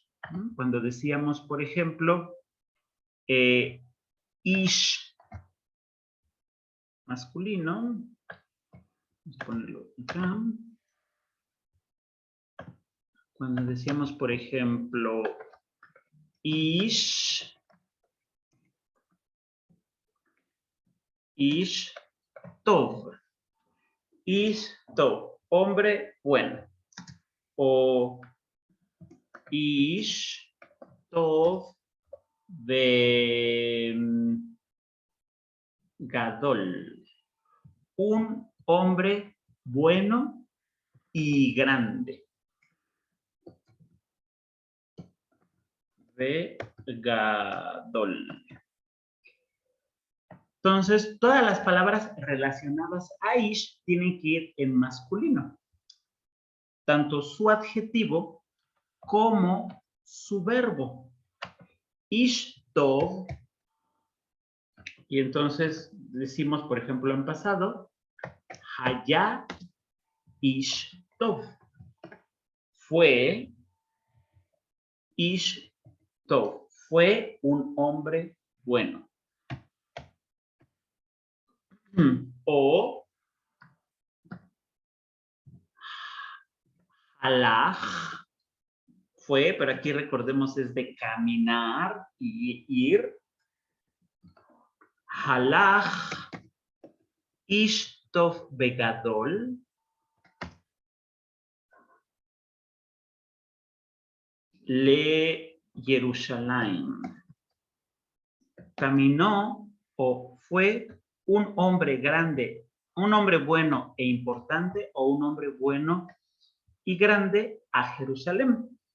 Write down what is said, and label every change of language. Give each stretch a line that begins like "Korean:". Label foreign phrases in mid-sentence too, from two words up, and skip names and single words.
Spanish: Cuando decíamos, por ejemplo, ish, masculino. Vamos a ponerlo acá. Cuando decíamos, por ejemplo,
Hebrew: איש טוב. איש טוב,
Spanish: hombre bueno.
Hebrew: O איש טוב דה גדול.
Spanish: Un hombre bueno y grande.
Hebrew: דה גדול.
Spanish: Entonces, todas las palabras relacionadas a ish tienen que ir en masculino. Tanto su adjetivo como su verbo.
Hebrew: איש טוב.
Spanish: Y entonces decimos, por ejemplo, en pasado,
Hebrew: היה איש טוב.
Spanish: Fue
Hebrew: איש טוב.
Spanish: Fue un hombre bueno. O halach fue, pero aquí recordemos es de caminar y ir.
Hebrew: הלך איש טוב בגדול. Le Jerusalén.
Spanish: Caminó o fue un hombre grande, un hombre bueno e importante o un hombre bueno y grande a Jerusalén.